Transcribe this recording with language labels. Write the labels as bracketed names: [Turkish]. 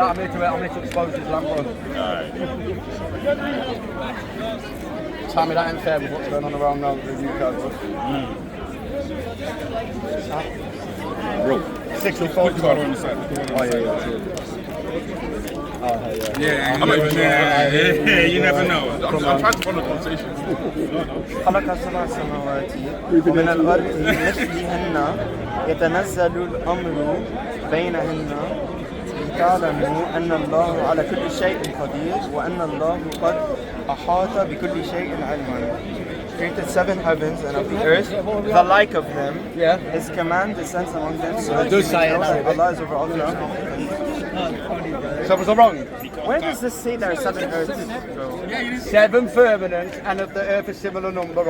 [English] I'm here to expose Islam, bro. Tell me that ain't fair with what's going on around now with the UK, bro. Bro. 65. Put the water on the side. Yeah, you never know. I'm trying to follow the conversation. [Arabic] خلق 7 سماوات ومن الأرض مثلهن يتنزل الأمر بينهن لتعلموا أن الله على كل شيء قدير وأن الله قد أحاط بكل شيء علما. [English] Created 7 heavens and of the earth, the like of them. Yeah. His command descends among them. So It does say it. Allah is over all things. So was I wrong? Where does this say there are 7 earths? 7 firmaments, and of the earth a similar number.